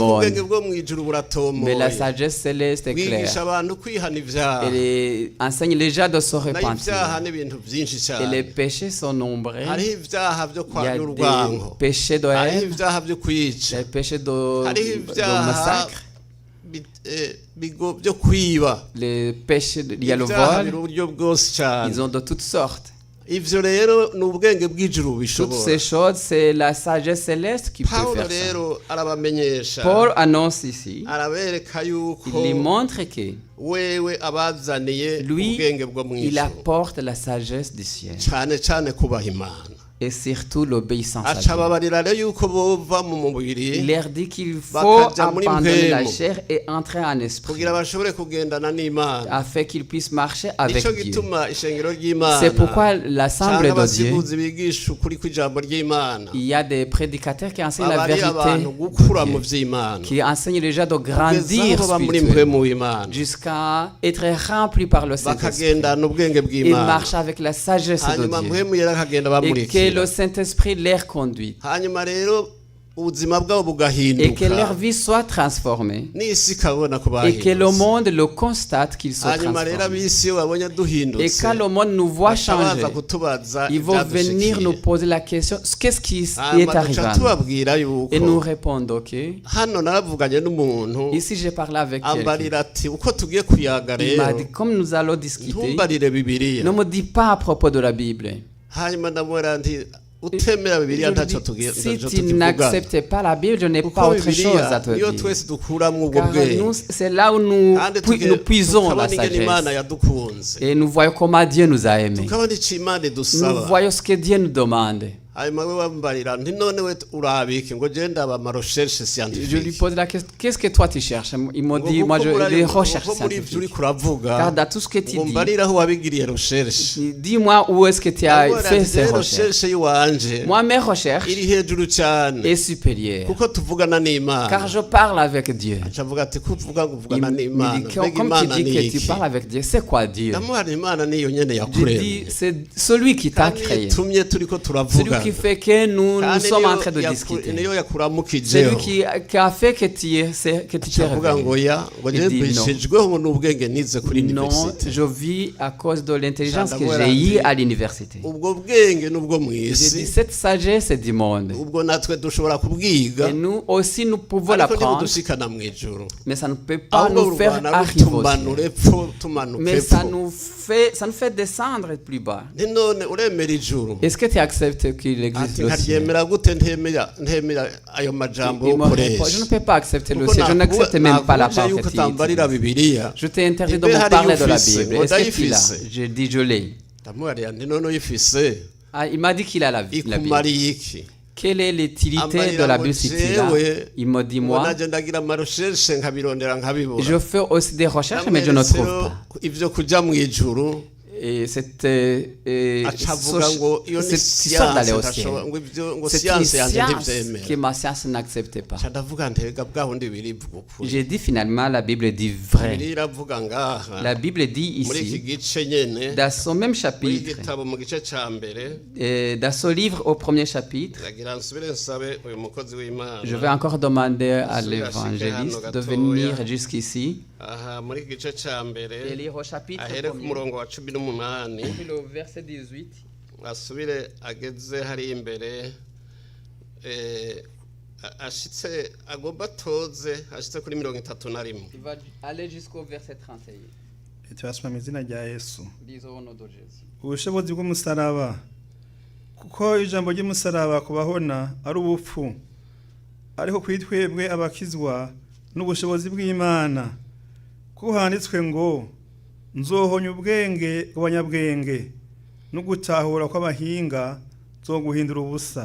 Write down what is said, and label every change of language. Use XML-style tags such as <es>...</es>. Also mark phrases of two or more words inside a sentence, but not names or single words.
<rn>ariko ubwenge</rn> <fr>monde.</fr> <rn>bwo mu ijuru</rn> <fr>Mais la</fr> <rn>buratomoye,</rn> <fr>sagesse céleste est</fr> <rn>bwigisha</rn> <fr>claire.</fr> <rn>abantu kwihana ibyaha,</rn> <fr>Elle enseigne les gens de se</fr> <rn>nayo</rn> <fr>repentir.</fr> <rn>ibyaha n'ibintu byinshi</rn> <fr>Et</fr> <rn>cyane.</rn> <fr>les péchés sont nombreux.</fr> <rn>Hariho ibyaha byo</rn> <fr>Il y a</fr> <rn>kwanya</rn> <fr>des</fr> <rn>urwango,</rn> <fr>péchés de</fr> <rn>hariho</rn> <fr>haine,</fr> <rn>ibyaha byo kwica,</rn> <fr>des péchés</fr> <rn>hariho</rn> <fr>de</fr> <rn>ibyaha</rn> <fr>massacre,</fr> <rn>byo kwiba,</rn> <fr>les péchés, il y a le</fr> <rn>ibyaha biri</rn> <fr>vol.</fr> <rn>uburyo bwose cyane.</rn> <fr>Ils ont de toutes sortes.</fr> <rn>Ivyo rero ni ubwenge bw'ijuru</rn> <fr>Toutes</fr> <rn>bishobora.</rn> <fr>ces choses, c'est la sagesse céleste qui peut</fr> <rn>Paulo</rn> <fr>faire ça.</fr> <rn>rero arabamenyesha,</rn> <fr>Paul annonce ici,</fr> <rn>arabereka yuko</rn> <fr>il lui montre que</fr> <rn>wewe abazaniye</rn> <fr>lui,</fr> <rn>ubwenge bwo mu</rn> <fr>il</fr> <rn>ijuru,</rn> <fr>apporte la sagesse du ciel.</fr> <rn>cyane cyane kubaha Imana.</rn> <fr>et surtout l'obéissance à</fr> <rn>aca</rn> <fr>Dieu.</fr> <rn>ababarira rero yuko bova mu mubiri</rn> <fr>Il leur dit qu'il faut</fr> <rn>bakaja muri</rn> <fr>abandonner la</fr> <rn>mpwemu</rn> <fr>chair et entrer en esprit</fr> <rn>kugira bashobore kugendana n'Imana.</rn> <fr>afin qu'ils puissent marcher avec</fr> <rn>Nico</rn> <fr>Dieu.</fr> <rn>gituma ishengero ry'Imana</rn> <fr>C'est pourquoi l'Assemblée</fr> <rn>canke</rn> <fr>de Dieu,</fr> <rn>abasiguzi bigisha ukuri kw'ijambo ry'Imana</rn> <fr>il y a des prédicateurs qui enseignent la</fr> <rn>babarira</rn> <fr>vérité</fr> <rn>abantu</rn> <fr>de</fr> <rn>gukura mu</rn> <fr>Dieu,</fr> <rn>vy'Imana</rn> <fr>qui enseignent déjà de</fr> <rn>kugeza</rn> <fr>grandir</fr> <rn>aho baba muri</rn> <fr>spirituellement</fr> <rn>mpwemu w'Imana</rn> <fr>jusqu'à être remplis par le Saint-Esprit</fr> <rn>bakagendana ubwenge</rn> <fr>et</fr> <rn>bw'Imana,</rn> <fr>marcher avec la sagesse de</fr> <rn>hanyuma</rn> <fr>Dieu</fr> <rn>mpwemu yera akagenda</rn> <fr>et que</fr> <rn>bamurikira,</rn> <fr>le Saint-Esprit les conduit</fr> <rn>hanyuma rero ubuzima bwabo</rn> <fr>et que leur</fr> <rn>bugahinduka</rn> <fr>vie soit transformée</fr> <rn>n'isi ikabona ko</rn> <fr>et que le</fr> <rn>bahindutse.</rn> <fr>monde le constate qu'il soit</fr> <rn>Hanyuma rero</rn> <fr>transformé.</fr> <rn>ab'isi iyo babonye</rn> <fr>Et</fr> <rn>duhindutse</rn> <fr>quand le monde nous voit</fr> <rn>baca</rn> <fr>changer,</fr> <rn>baza kutubaza</rn> <fr>ils vont venir nous</fr> <rn>ivyadushikiye,</rn> <fr>poser la question, qu'est-ce qui est</fr> <rn>hanyuma</rn> <fr>arrivé</fr> <rn>duca</rn> <fr>à nous?</fr> <rn>tubabwira</rn> <fr>Et nous</fr> <rn>yuko</rn> <fr>répondons, ok.</fr> <rn>hano naravuganye n'umuntu</rn> <fr>Ici, j'ai parlé avec quelqu'un.</fr> <rn>ambarira ati uko tugiye kuyaga</rn> <fr>Il m'a</fr> <rn>rero</rn> <fr>dit, comme nous allons discuter,</fr> <rn>ntumbarire Bibiliya.</rn> <fr>ne me dis pas à propos de la Bible.</fr> <rn>Hanyuma ndamubwira nti utemera Bibiliya</rn> <fr>Je lui</fr> <rn>ntacyo</rn> <fr>dis, si tu</fr> <rn>tukivuga,</rn> <fr>n'acceptes pas la Bible, je n'ai pas</fr> <rn>kuko</rn> <fr>autre chose à</fr> <rn>Bibiliya</rn> <fr>te</fr> <rn>niyo</rn> <fr>dire.</fr> <rn>twese dukuramwo ubwo</rn> <fr>Car</fr> <rn>bwenge</rn> <fr>nous, c'est là où nous,</fr> <rn>kandi</rn> <fr>nous puisons la</fr> <rn>tukabona ingene Imana</rn> <fr>sagesse.</fr> <rn>yadukunze,</rn> <fr>Et nous voyons comment Dieu nous a aimés.</fr> <rn>tukabona ico Imana</rn> <fr>Nous</fr> <rn>idusaba.</rn> <fr>voyons ce que Dieu nous demande.</fr> <rn>Hanyuma we wambarira nti none we urabiki ngo je ndaba ama recherche</rn> <fr>Je lui scientifique pose la question, qu'est-ce que toi tu cherches? Il m'a dit, moi je les recherches</fr> <rn>muri ivyo</rn> <fr>scientifiques.</fr> <rn>uriko uravuga</rn> <fr>Car dans tout ce que tu</fr> <rn>ngo</rn> <fr>dis,</fr> <rn>mbarira aho wabigiriye recherche.</rn> <fr>dis-moi où est-ce que tu as fait ces recherches.</fr> <rn>recherche yiwanje</rn> <fr>Moi, mes recherches</fr> <rn>iri hejuru cyane</rn> <fr>est supérieure.</fr> <rn>kuko tuvugana</rn> <fr>Car</fr> <rn>n'Imana.</rn> <fr>je parle avec Dieu.</fr> <rn>Acavuga ati kuvuga ngo</rn> <fr>Il</fr> <rn>uvugana</rn> <fr>me</fr> <rn>n'Imana,</rn> <fr>dit,</fr> <rn>mbega</rn> <fr>comme tu</fr> <rn>Imana</rn> <fr>dis</fr> <rn>ni</rn> <fr>que tu</fr> <rn>iki?</rn> <fr>parles avec Dieu, c'est quoi Dieu?</fr> <rn>Ndamuhana Imana niyo nyene</rn> <fr>Je dis,</fr> <rn>yakuremye</rn> <fr>c'est celui qui t'a</fr> <rn>kandi</rn> <fr>créé.</fr> <rn>itumye turiko</rn> <fr>Celui</fr> <rn>turavugana</rn> <fr>qui fait que nous</fr> <rn>kandi</rn> <fr>sommes en train de discuter.</fr> <rn>niyo yakuramukijeho.</rn> <fr>Celui qui a fait que tu t'es</fr> <rn>avuga ngo</rn> <fr>réveillé.</fr> <rn>ya ngo</rn> <fr>Il</fr> <rn>je</rn> <fr>dit non.</fr> <rn>mbishijweho n'ubwenge nize kuri</rn> <fr>Non,</fr> <rn>université.</rn> <fr>je vis à cause de l'intelligence que Voilà. j'ai eue à l'université.</fr> <rn>ubwo bwenge nubwo mu</rn> <fr>J'ai dit,</fr> <rn>isi</rn> <fr>cette sagesse est du monde.</fr> <rn>ubwo natwe dushobora kubwiga</rn> <fr>Et nous aussi, nous pouvons</fr> <rn>ariko</rn> <fr>l'apprendre,</fr> <rn>ntibudushikana mu ijuru,</rn> <fr>mais ça ne peut pas</fr> <rn>ahubwo</rn> <fr>nous faire</fr> <rn>rurwana</rn> <fr>arriver au</fr> <rn>rutumanura</rn> <fr>ciel.</fr> <rn>epfo tumanuka</rn> <fr>Mais ça</fr> <rn>epfo.</rn> <fr>nous fait descendre plus bas.</fr> <rn>Nti none uremera ijuru</rn> <fr>Est-ce que tu acceptes qu'il existe</fr> <rn>ati</rn> <fr>le ciel?</fr> <rn>nkaryemera gute ntemera ayo majambo</rn> <fr>Il me répond, je ne</fr> <rn>ukoresha</rn> <fr>peux pas accepter le</fr> <rn>kuko</rn> <fr>ciel, je n'accepte même pas la</fr> <rn>nakubuje</rn> <fr>parole</fr> <rn>yuko</rn> <fr>que tu</fr> <rn>utambarira</rn> <fr>utilises.</fr> <rn>Bibiliya.</rn> <fr>Je t'ai interdit de</fr> <rn>Ibe</rn> <fr>me</fr> <rn>hari</rn> <fr>parler de la</fr> <rn>ufise,</rn> <fr>Bible.</fr> <rn>ngo</rn> <fr>Est-ce que tu</fr> <rn>ndayifise.</rn> <fr>l'as? J'ai dit, je l'ai.</fr> <rn>ndamubarira nti none uyifise</rn> <fr>Ah, il m'a dit qu'il a la Bible. ikumariye iki? Quelle est l'utilité de la Bible si tu l'as? Il me dit, moi,</fr> <rn>naje ndagira amarecherche nkabirondera nkabibura.</rn> <fr>je fais aussi des recherches, mais je ne trouve pas.</fr> <rn>Ivyo kuja mu ijuru</rn> <fr>Et cette</fr> <rn>acavuga ngo iyo ni</rn> <fr>histoire d'aller au</fr> <rn>siyanse</rn> <fr>ciel,</fr> <rn>ndashobora ngo ivyo ngo</rn> <fr>c'est une</fr> <rn>siyanse yanje</rn> <fr>science</fr> <rn>ntivyemera.</rn> <fr>que ma science n'accepte pas.</fr> <rn>Ca ndavuga ntega bwahundi birivuga ukuri.</rn> <fr>J'ai dit finalement, la Bible dit vrai.</fr> <rn>Bibiliya iravuga ngaha</rn> <fr>La Bible dit</fr> <rn>muri iki</rn> <fr>ici,</fr> <rn>gice nyene</rn> <fr>dans son même</fr> <rn>muri</rn> <fr>chapitre,</fr> <rn>igitabo mu gice ca mbere</rn> <fr>dans ce livre au premier chapitre,</fr> <rn>ndagira nsubire nsabe uyu mukozi w'Imana.</rn> <fr>je vais encore demander à l'évangéliste de venir jusqu'ici</fr> <rn>aha muri iki gice ca</rn> <fr>et</fr> <rn>mbere</rn> <fr>lire au chapitre</fr> <rn>ahere ku</rn> <fr>1er,</fr> <rn>murongo wa 18</rn> <fr>puis le verset 18.</fr> <rn>asubire ageze hari imbere ashitse agomba atoze ashitse kuri 31.</rn> <fr>Il va aller jusqu'au verset 31.</fr> <rn>turasoma mu izina rya Yesu.</rn> <fr>Disons au nom de Jésus.</fr> <rn>Ubushobozi bw'umusaraba, kuko ijambo ry'umusaraba kubahona ari ubupfu, ariko kuri twebwe abakizwa n'ubushobozi bw'Imana, kuko handitswe ngo nzohonya ubwenge bw'abanyabwenge no gutahura kw'abahinga nzoguhindura ubusa.</rn>